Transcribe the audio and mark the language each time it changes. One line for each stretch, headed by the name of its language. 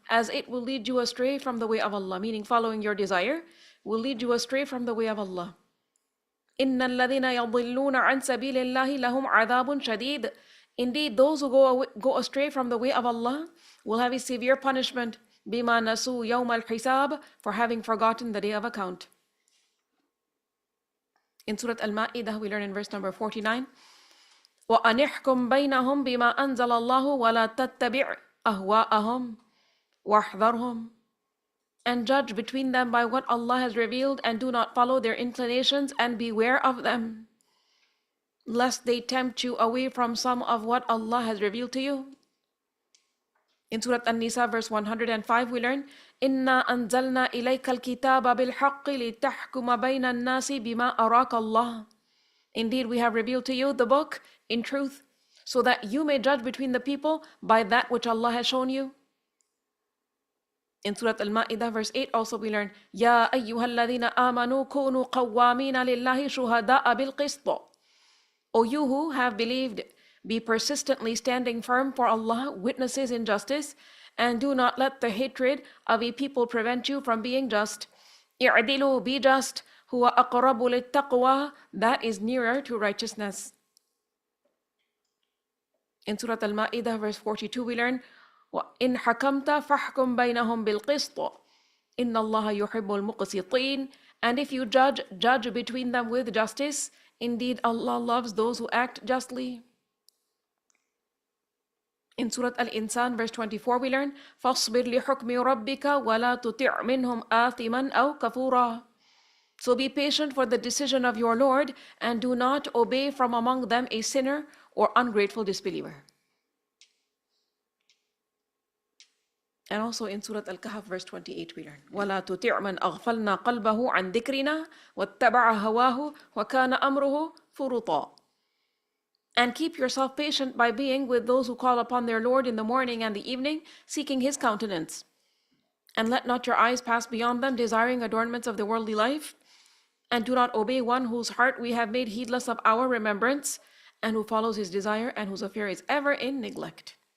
English: As it will lead you astray from the way of Allah. Meaning following your desire will lead you astray from the way of Allah.
Arabic: إِنَّ الَّذِينَ يَضِلُّونَ عَنْ سَبِيلِ اللَّهِ لَهُمْ عَذَابٌ شَدِيدٌ.
English: Indeed, those who go astray from the way of Allah will have a severe punishment.
Arabic: بِمَا نَسُوا يَوْمَ الْحِسَابِ.
English: For having forgotten the day of account. In Surah Al-Ma'idah, we learn in verse number 49,
Arabic: وَأَنِحْكُمْ بَيْنَهُمْ بِمَا أَنزَلَ اللَّهُ وَلَا تَتَّبِعْ أَهْوَاءَهُمْ وَاحْذَرْهُمْ.
English: And judge between them by what Allah has revealed, and do not follow their inclinations, and beware of them. lest they tempt you away from some of what Allah has revealed to you. In Surah An-Nisa verse 105 we learn,
Arabic: إِنَّا أَنزَلْنَا إِلَيْكَ الْكِتَابَ بِالْحَقِّ لِتَحْكُمَ بَيْنَ النَّاسِ بِمَا أَرَاكَ اللَّهُ.
English: Indeed, we have revealed to you the book in truth, so that you may judge between the people by that which Allah has shown you. In Surah Al-Ma'idah verse 8 also we learn,
Arabic: يَا أَيُّهَا الَّذِينَ آمَنُوا كُونُوا قَوَّامِينَ لِلَّهِ شُهَدَاءَ بِالْقِسْطِ.
English: O you who have believed, be persistently standing firm for Allah, witnesses in justice, and do not let the hatred of a people prevent you from being just.
Arabic: اعْدِلُوا,
English: be just.
Arabic: هُوَ أَقْرَبُ لِلتَّقْوَى,
English: that is nearer to righteousness. In Surah Al-Ma'idah verse 42 we learn,
Arabic: وَإِنْ حَكَمْتَ فَحْكُمْ بَيْنَهُمْ بِالْقِسْطِ إِنَّ اللَّهَ يُحِبُّ الْمُقْسِطِينَ.
English: And if you judge between them with justice. Indeed, Allah loves those who act justly. In Surah Al-Insan verse 24 we learn,
Arabic: فَاصْبِرْ لِحُكْمِ رَبِّكَ وَلَا تُطِعْ مِنْهُمْ آثِمًا أَوْ كَفُورًا.
English: So be patient for the decision of your Lord, and do not obey from among them a sinner or ungrateful disbeliever. And also in Surah Al-Kahf verse 28 we learn,
Arabic: وَلَا تُطِعْ مَنْ أَغْفَلْنَا قَلْبَهُ عَنْ ذِكْرِنَا وَاتَّبَعَ هَوَاهُ وَكَانَ أَمْرُهُ فُرُطًا.
English: And keep yourself patient by being with those who call upon their Lord in the morning and the evening, seeking His countenance. And let not your eyes pass beyond them, desiring adornments of the worldly life. And do not obey one whose heart we have made heedless of our remembrance, and who follows his desire, and whose affair is ever in neglect.